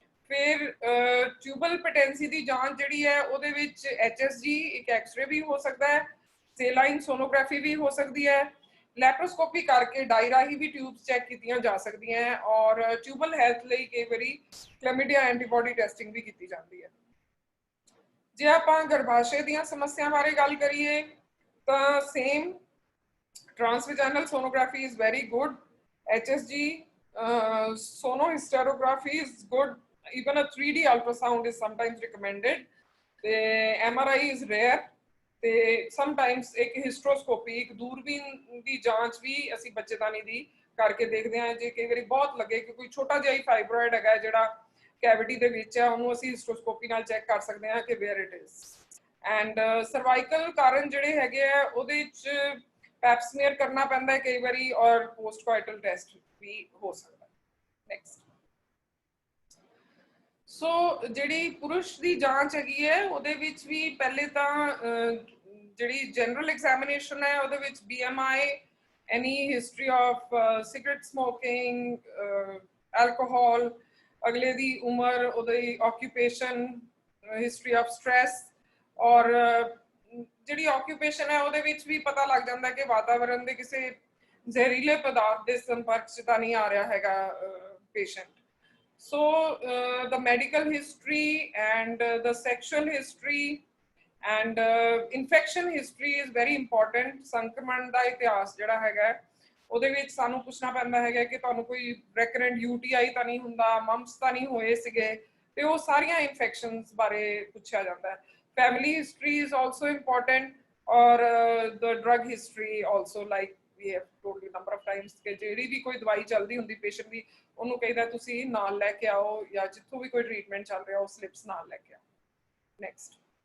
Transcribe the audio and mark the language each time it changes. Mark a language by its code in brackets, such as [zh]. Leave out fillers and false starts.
[pa] ਫਿਰ ਟਿਊਬਲ ਪੈਟੈਂਸੀ ਦੀ ਜਾਂਚ ਜਿਹੜੀ ਹੈ ਉਹਦੇ ਵਿੱਚ HSG, ਇੱਕ ਐਕਸਰੇ ਵੀ ਹੋ ਸਕਦਾ ਹੈ, ਸੇਲਾਈਨ ਸੋਨੋਗ੍ਰਾਫੀ ਵੀ ਹੋ ਸਕਦੀ ਹੈ, ਲੈਪਰੋਸਕੋਪੀ ਕਰਕੇ ਡਾਈ ਰਾਹੀਂ ਵੀ ਟਿਊਬਸ ਚੈੱਕ ਕੀਤੀਆਂ ਜਾ ਸਕਦੀਆਂ ਹੈ, ਔਰ ਟਿਊਬਲ ਹੈਲਥ ਲਈ ਕਈ ਵਾਰੀ ਕਲੈਮੀਡੀਆ ਐਂਟੀਬਾਡੀ ਟੈਸਟਿੰਗ ਵੀ ਕੀਤੀ ਜਾਂਦੀ ਹੈ। ਜੇ ਆਪਾਂ ਗਰਭਾਸ਼ਯ ਦੀਆਂ ਸਮੱਸਿਆ ਬਾਰੇ ਗੱਲ ਕਰੀਏ ਤਾਂ same [en] transvaginal sonography is very good, HSG, sonohysterography is good, even a 3D ultrasound is sometimes recommended. The MRI is rare. [pa] ਤੇ ਸਮਟਾਈਮਸ ਇੱਕ ਹਿਸਟਰੋਸਕੋਪੀ, ਇੱਕ ਦੂਰਬੀਨ ਦੀ ਜਾਂਚ ਵੀ ਅਸੀਂ ਬੱਚੇਦਾਨੀ ਦੀ ਕਰਕੇ ਦੇਖਦੇ ਹਾਂ। ਜੇ ਕਈ ਵਾਰੀ ਬਹੁਤ ਲੱਗੇ ਕਿ ਕੋਈ ਛੋਟਾ ਜਿਹਾ ਹੀ ਫਾਈਬਰੋਇਡ ਹੈਗਾ ਜਿਹੜਾ ਕੈਵਿਟੀ ਦੇ ਵਿੱਚ ਹੈ, ਉਹਨੂੰ ਅਸੀਂ ਹਿਸਟਰੋਸਕੋਪੀ ਨਾਲ ਚੈੱਕ ਕਰ ਸਕਦੇ ਹਾਂ ਕਿ [en] Where it is. [pa] And cervical ਕਾਰਨ ਜਿਹੜੇ ਹੈਗੇ ਆ ਉਹਦੇ ਵਿੱਚ ਪੈਪਸਮੀਅਰ ਕਰਨਾ ਪੈਂਦਾ ਹੈ ਕਈ ਵਾਰੀ, ਔਰ ਪੋਸਟਕੋਇਟਲ ਟੈਸਟ ਵੀ ਹੋ ਸਕਦਾ। ਨੈਕਸਟ। ਸੋ ਜਿਹੜੀ ਪੁਰਸ਼ ਦੀ ਜਾਂਚ ਹੈਗੀ ਹੈ ਉਹਦੇ ਵਿੱਚ ਵੀ ਪਹਿਲੇ ਤਾਂ ਜਿਹੜੀ ਜਨਰਲ ਐਗਜ਼ਾਮੀਨੇਸ਼ਨ ਹੈ ਉਹਦੇ ਵਿੱਚ BMI, [en] any history of cigarette smoking, alcohol, [pa] ਅਗਲੇ ਦੀ ਉਮਰ, ਉਹਦੀ occupation, [en] history of stress, [pa] ਔਰ ਜਿਹੜੀ occupation ਹੈ ਉਹਦੇ ਵਿੱਚ ਵੀ ਪਤਾ ਲੱਗ ਜਾਂਦਾ ਕਿ ਵਾਤਾਵਰਣ ਦੇ ਕਿਸੇ ਜ਼ਹਿਰੀਲੇ ਪਦਾਰਥ ਦੇ ਸੰਪਰਕ 'ਚ ਤਾਂ ਨਹੀਂ ਆ ਰਿਹਾ ਹੈਗਾ patient. [en] So the medical history and the sexual history and infection history is very important. [pa] ਸੰਕਰਮਣ ਦਾ ਇਤਿਹਾਸ ਜਿਹੜਾ ਹੈਗਾ ਉਹਦੇ ਵਿੱਚ ਸਾਨੂੰ ਪੁੱਛਣਾ ਪੈਂਦਾ ਹੈਗਾ ਕਿ ਤੁਹਾਨੂੰ ਕੋਈ ਰੈਕਰੈਂਟ UTI ਤਾਂ ਨਹੀਂ ਹੁੰਦਾ, ਮੰਪਸ ਤਾਂ ਨਹੀਂ ਹੋਏ ਸੀਗੇ, ਤੇ ਉਹ ਸਾਰੀਆਂ ਇਨਫੈਕਸ਼ਨਸ ਬਾਰੇ ਪੁੱਛਿਆ ਜਾਂਦਾ ਹੈ। Family history [en] is also important, or the drug history also, like we have told you number of times [pa] ਕਿ ਜਿਹੜੀ ਵੀ ਕੋਈ ਦਵਾਈ ਚੱਲਦੀ ਹੁੰਦੀ ਪੇਸ਼ੈਂਟ ਦੀ, ਉਹਨੂੰ ਕਹੀਦਾ ਤੁਸੀਂ ਨਾਲ ਲੈ ਕੇ ਆਓ, ਜਾਂ ਜਿੱਥੋਂ ਵੀ ਕੋਈ ਟ੍ਰੀਟਮੈਂਟ ਚੱਲ ਰਿਹਾ ਉਹ ਸਲਿਪਸ ਨਾਲ ਲੈ ਕੇ ਆਓ। ਨੈਕਸਟ।